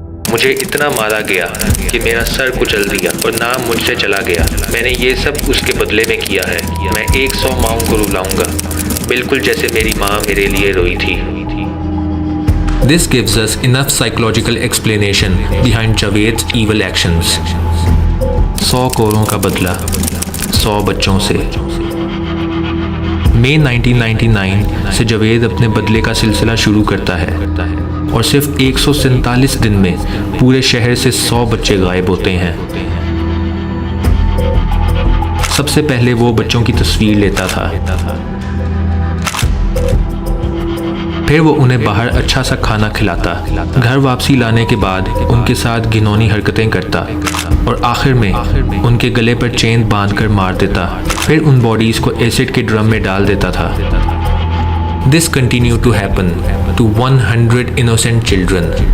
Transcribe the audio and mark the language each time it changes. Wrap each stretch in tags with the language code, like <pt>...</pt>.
<hi>मुझे इतना मारा गया कि मेरा सर कुचल दिया और नाम मुझसे चला गया। मैंने ये सब उसके बदले में किया है। मैं 100 माओं को रुलाऊंगा, बिल्कुल जैसे मेरी माँ मेरे लिए रोई थी।</hi> <en>This gives us enough psychological explanation behind Javed's evil actions.</en> <hi>100 कोरों का बदला 100 बच्चों से। मई 1999 से जावेद अपने बदले का सिलसिला शुरू करता है और सिर्फ 147 दिन में पूरे शहर से 100 बच्चे गायब होते हैं। सबसे पहले वो बच्चों की तस्वीर लेता था, फिर वो उन्हें बाहर अच्छा सा खाना खिलाता, घर वापसी लाने के बाद उनके साथ घिनौनी हरकतें करता और आखिर में उनके गले पर चेन बांधकर मार देता। फिर उन बॉडीज़ को एसिड के ड्रम में डाल देता था।</hi> <en>This continued to happen to 100 innocent children.</en>